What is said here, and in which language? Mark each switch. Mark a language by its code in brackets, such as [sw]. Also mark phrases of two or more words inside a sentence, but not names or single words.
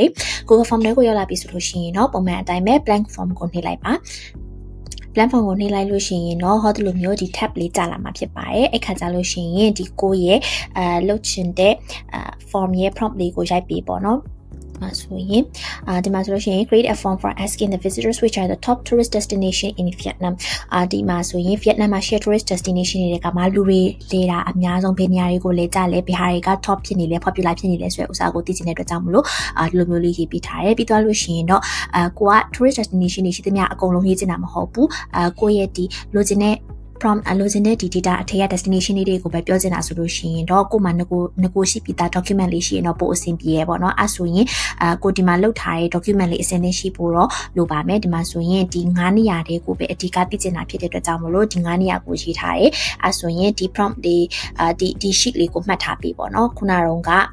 [my] ။ Google Form ထဲကိုရောက်လာပြီဆိုလို့ရှိရင်တော့ပုံမှန်အတိုင်းပဲ [en] blank form [my] ကိုနှိပ်လိုက်ပါ။ [en] plan form [my] ကိုနှိပ်လိုက်လို့ရှိရင်တော့ဟောဒီလိုမျိုးဒီ tab လေးကြာလာမှာဖြစ်ပါတယ်အဲ့ခါကြလို့ရှိရင်ဒီကိုရဲ့လုပ်ချင်တဲ့form ရဲ့ prompt လေးကိုရိုက်ပေးပေါ့နော်ဆိုရင် ဒီမှာဆိုလို့ရှိရင် [en] create a form for asking the visitors which are the top tourist destination in Vietnam [my] ဒီမှာဆိုရင် Vietnam မှာ share [en] tourist destination [my] တွေကမှလူတွေလေတာအများဆုံးဘယ်နေရာတွေကိုလေကြလဲဘ ယ်ဟာတွေက top ဖြစ်နေလဲ popular ဖြစ်နေလဲဆိုတဲ့ဥစ္စာကိုသိချင်တဲ့အတွက်ကြောင့်မလို့ဒီလိုမျိုးလေးရေးပေးထားတယ်ပြီးသွားလို့ရှိရင်တော့ကိုက [en] tourist destination [my] တွေရှိသမျှအ ကုန်လုံးရေးချင်တာမဟုတ်ဘူးကိုရဲ့ဒီလိုချင်တဲ့prompt လိုချင်တဲ့ဒီ data အထက်က destination တွေကိုပဲပြောချင်တာဆိုလို့ရှိရင်တော့ကိုမှငကိုရှိပြီးသား document လေးရှိရင်တော့ပို့အဆင်ပြေရပေါ့နော်အဲ့ဆိုရင်ကိုဒီမှာလုပ်ထားတဲ့ document လေးအဆင်သင့်ရှိဖို့တော့လိုပါမယ်ဒီမှာဆိုရင်ဒီ9နေရာတွေကိုပဲအဓိကသိချင်တာဖြစ်တဲ့အတွက်ကြောင့်မလို့ဒီ9နေရာကိုရေးထားတယ်အဲ့ဆိုရင်ဒီ prompt လေးဒီ sheet လေးကိုမှတ်ထားပြီပေါ့နော်ခုနက